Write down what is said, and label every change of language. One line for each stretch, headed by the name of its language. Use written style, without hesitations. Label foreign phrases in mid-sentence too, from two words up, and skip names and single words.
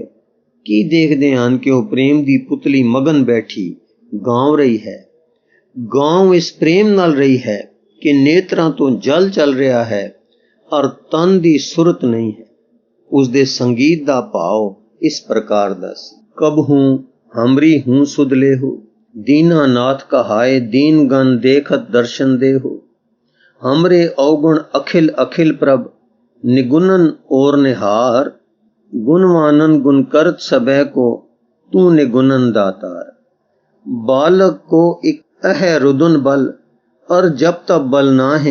Punjabi: ਕੀ ਦੇਖਦੇ ਹਨ ਕਿ ਉਹ ਪ੍ਰੇਮ ਦੀ ਪੁਤਲੀ ਮਗਨ ਬੈਠੀ ਗਾਂਵ ਰਹੀ ਹੈ। ਗਾਂਵ ਇਸ ਪ੍ਰੇਮ ਨਾਲ ਰਹੀ ਹੈ ਕਿ ਨੇਤਰਾਂ ਤੋਂ ਜਲ ਚੱਲ ਰਿਹਾ ਹੈ ਔਰ ਤਨ ਦੀ ਸੁਰਤ ਨਹੀਂ ਹੈ। ਉਸਦੇ ਸੰਗੀਤ ਦਾ ਭਾਵ ਇਸ ਪ੍ਰਕਾਰ ਦਾ ਸੀ,
Braj: कबहू हमरी हूं सुध लेहो, दीना नाथ कहाए दीन गण देखत दर्शन देहो। हमरे अवगुण अखिल अखिल प्रभ, निगुणन और निहार। गुणवानन गुण करत सबे को, तू निगुणन दातार। बालक को एक अह रुदन बल, और जब तब बल नाहे।